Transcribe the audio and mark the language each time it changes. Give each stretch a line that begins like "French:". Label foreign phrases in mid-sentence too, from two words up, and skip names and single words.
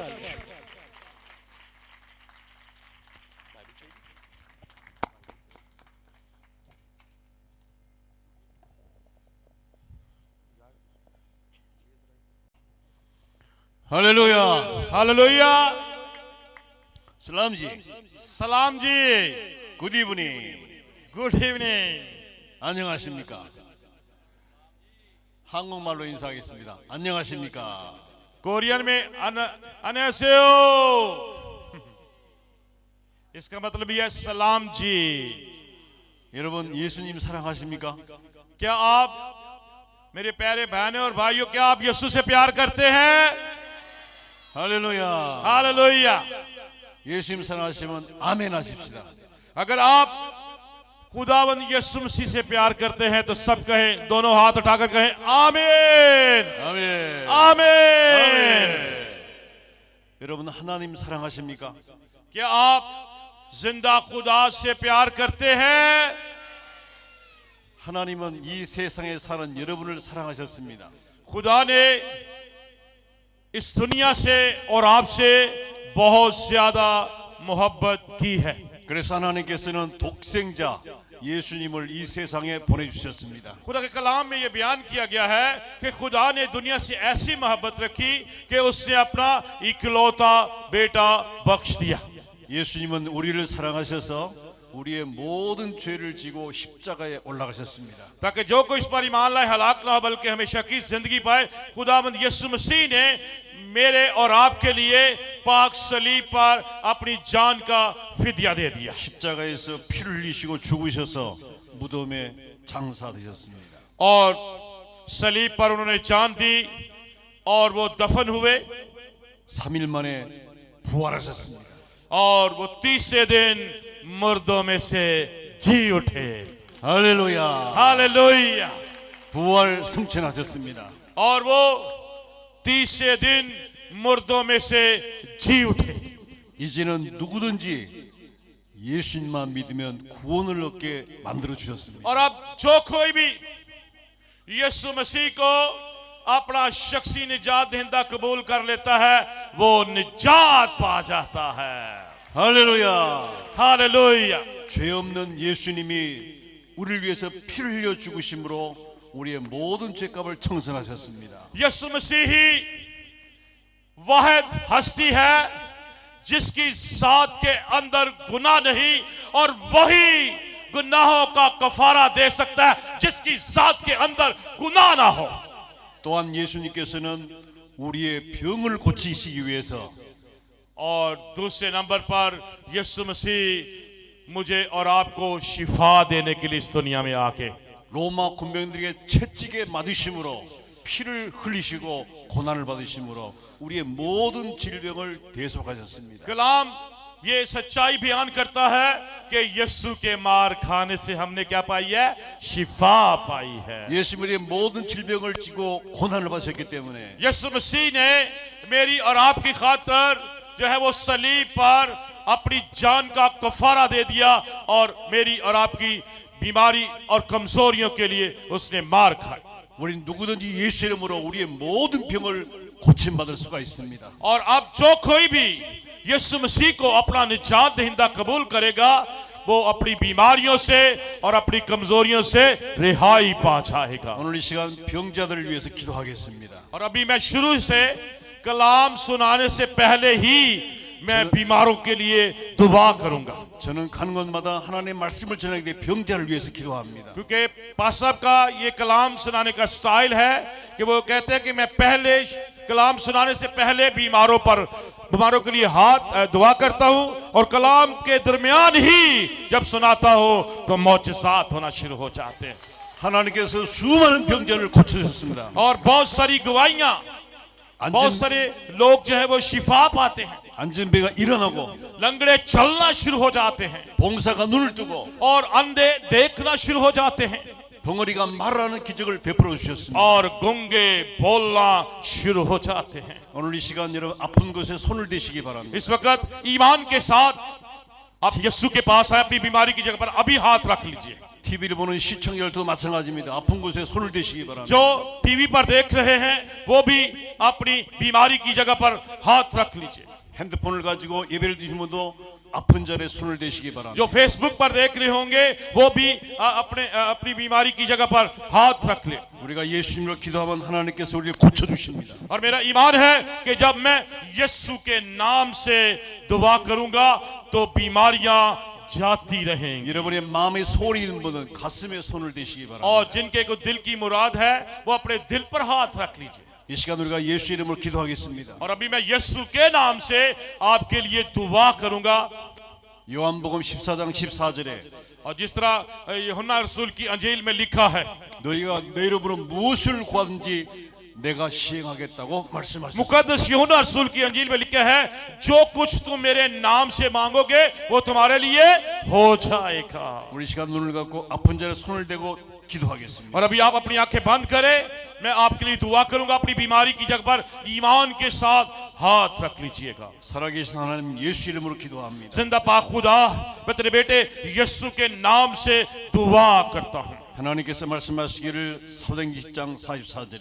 Urdu: हालेलुया, हालेलुया। سلام جی, سلام جی.
English: good evening, good evening.
Korean: 안녕하십니까? 한국말로 인사하겠습니다. 안녕하십니까?
Urdu: کورین میں
Korean: 안녕하세요।
Urdu: اس کا مطلب یہ سلام جی.
Korean: 여러분 예수님 사랑하십니까?
Urdu: کیا آپ میرے پیارے بہنوں اور بھائیوں، کیا آپ یسوع سے پیار کرتے ہیں?
Korean: 할렐루야.
Urdu: हालेलुया।
Korean: 예수님 사랑하시면 아멘 하십시다.
Urdu: اگر آپ خداوند یسوع مسیح سے پیار کرتے ہیں تو سب کہیں، دونوں ہاتھ اٹھا کر کہیں آمین,
Korean: 아멘.
Urdu: आमीन।
Korean: 여러분 하나님 사랑하십니까?
Urdu: کیا آپ زندہ خدا سے پیار کرتے ہیں?
Korean: 하나님은 이 세상에 사는 여러분을 사랑하셨습니다.
Urdu: خدا نے اس دنیا سے اور آپ سے بہت زیادہ محبت کی ہے.
Korean: 그래서 하나님께서는 독생자 예수님을 이 세상에 보내주셨습니다.
Urdu: خدا کے کلام میں یہ بیان کیا گیا ہے کہ خدا نے دنیا سے ایسی محبت رکھی کہ اس نے اپنا اکلوتا بیٹا بخش دیا.
Korean: 예수님은 우리를 사랑하셔서 우리의 모든 죄를 지고 십자가에 올라가셨습니다.
Urdu: تاکہ جو کوئی اس پر ایمان لائے ہلاک نہ ہو بلکہ ہمیشہ کی زندگی پائے. خداوند یسوع مسیح نے میرے اور آپ کے لیے پاک صلیب پر اپنی جان کا فدیہ دے دیا.
Korean: 십자가에서 피를 흘리시고 죽으셔서 무덤에 장사되셨습니다.
Urdu: اور صلیب پر انہوں نے جان دی اور وہ دفن ہوئے
Korean: 3일 만에 부활하셨습니다.
Urdu: اور وہ تیسرے دن مردوں میں سے جی اٹھے.
Korean: 할렐루야.
Urdu: हालेलुया।
Korean: 부활 승천하셨습니다.
Urdu: اور وہ تیسرے دن مردوں میں سے جی اٹھے.
Korean: 이제는 누구든지 예수님만 믿으면 구원을 얻게 만들어 주셨습니다.
Urdu: اور اب جو کوئی بھی یسوع مسیح کو اپنا شخصی نجات دہندہ قبول کر لیتا ہے، وہ نجات پا جاتا ہے.
Korean: 할렐루야.
Urdu: हालेलुया।
Korean: 죄 없는 예수님이 우리를 위해서 피를 흘려 죽으심으로 우리의 모든 죄값을 청산하셨습니다.
Urdu: یسوع مسیح ہی واحد ہستی ہے جس کی ذات کے اندر گناہ نہیں اور وہی گناہوں کا کفارہ دے سکتا ہے جس کی ذات کے اندر گناہ نہ ہو.
Korean: 또한 예수님께서는 우리의 병을 고치시기 위해서
Urdu: اور دوسرے نمبر پر یسوع مسیح مجھے اور آپ کو شفا دینے کے لیے اس دنیا میں آ کے
Korean: 로마 군병들에게 채찍에 맞으심으로 피를 흘리시고 고난을 받으심으로 우리의 모든 질병을 대속하셨습니다.
Urdu: کلام یہ سچائی بیان کرتا ہے کہ یسوع کے مار کھانے سے ہم نے کیا پائی ہے? شفا پائی ہے.
Korean: 예수님의 모든 질병을 지고 고난을 받으셨기 때문에
Urdu: یسوع مسیح نے میری اور آپ کی خاطر جو ہے وہ صلیب پر اپنی جان کا کفارہ دے دیا اور میری اور آپ کی بیماری اور کمزوریوں کے لیے اس نے مار کھائی.
Korean: 우린 누구든지 예수 이름으로 우리의 모든 병을 고침받을 수가 있습니다.
Urdu: اور اب جو کوئی بھی یسوع مسیح کو اپنا نجات دہندہ قبول کرے گا وہ اپنی بیماریوں سے اور اپنی کمزوریوں سے رہائی پا جائے گا.
Korean: 오늘 이 시간 병자들을 위해서 기도하겠습니다.
Urdu: اور ابھی میں شروع سے کلام سنانے سے پہلے ہی میں بیماروں کے لیے دعا کروں گا,
Korean: 저는 가는 곳마다 하나님의 말씀을 전하기 때문에 병자를 위해서 기도합니다.
Urdu: کیونکہ پاس صاحب کا یہ کلام سنانے کا اسٹائل ہے کہ وہ کہتے ہیں کہ میں پہلے کلام سنانے سے پہلے بیماروں کے لیے ہاتھ دعا کرتا ہوں اور کلام کے درمیان ہی جب سناتا ہوں تو معجزات ہونا شروع ہو جاتے ہیں.
Korean: 하나님께서 수많은 병자를 고쳐주셨습니다.
Urdu: اور بہت ساری گواہیاں، بہت سارے لوگ جو ہے وہ شفا پاتے ہیں,
Korean: 안전배가 일어나고
Urdu: لنگڑے چلنا شروع ہو جاتے ہیں
Korean: 봉사가 눈을 뜨고
Urdu: اور اندھے دیکھنا شروع ہو جاتے ہیں
Korean: 덩어리가 말하는 기적을 베풀어 주셨습니다.
Urdu: اور گونگے بولنا شروع ہو جاتے ہیں.
Korean: 오늘 이 시간 여러분 아픈 곳에 손을 대시기 바랍니다.
Urdu: اس وقت ایمان کے ساتھ آپ یسوع کے پاس آئے، اپنی بیماری کی جگہ پر ابھی ہاتھ رکھ لیجیے.
Korean: TV를 보는 시청자들도 마찬가지입니다. 아픈 곳에 손을 대시기 바랍니다.
Urdu: جو ٹی وی پر دیکھ رہے ہیں وہ بھی اپنی بیماری کی جگہ پر ہاتھ رکھ لیجیے.
Korean: 핸드폰을 가지고 예배를 드리는 분도 아픈 자리에 손을 대시기 바랍니다.
Urdu: جو فیس بک پر دیکھ رہے ہوں گے وہ بھی اپنی بیماری کی جگہ پر ہاتھ رکھ لے.
Korean: 우리가 예수님으로 기도하면 하나님께서 우리를 고쳐 주십니다.
Urdu: اور میرا ایمان ہے کہ جب میں یسوع کے نام سے دعا کروں گا تو بیماریاں جاتی رہیں گی.
Korean: 여러분의 마음에 소원이 있는 분은 가슴에 손을 대시기 바랍니다.
Urdu: اور جن کے کو دل کی مراد ہے وہ اپنے دل پر ہاتھ رکھ لیجیے.
Korean: 이 시간 우리가 예수 이름으로 기도하겠습니다.
Urdu: اور ابھی میں یسوع کے نام سے آپ کے لیے دعا کروں گا.
Korean: 요한복음 14장 14절에
Urdu: اور جس طرح یوحنا رسول کی انجیل میں لکھا ہے,
Korean: 너희가 내 이름으로 무엇을 구하든지 내가 시행하겠다고 말씀하셨습니다.
Urdu: مقدس یوحنا رسول کی انجیل میں لکھا ہے جو کچھ تم میرے نام سے مانگو گے وہ تمہارے لیے ہو جائے گا.
Korean: 우리 시간 눈을 감고 아픈 자에 손을 대고 기도하겠습니다.
Urdu: اور ابھی آپ اپنی آنکھیں بند کریں، میں آپ کے لیے دعا کروں گا. اپنی بیماری کی جگہ پر ایمان کے ساتھ ہاتھ رکھ لیجیے گا.
Korean: 살아계신 하나님 예수 이름으로 기도합니다.
Urdu: زندہ پاک خدا، میں تیرے بیٹے یسوع کے نام سے دعا کرتا ہوں.
Korean: 하나님께서 말씀하시기를 사도행전 10장 44절에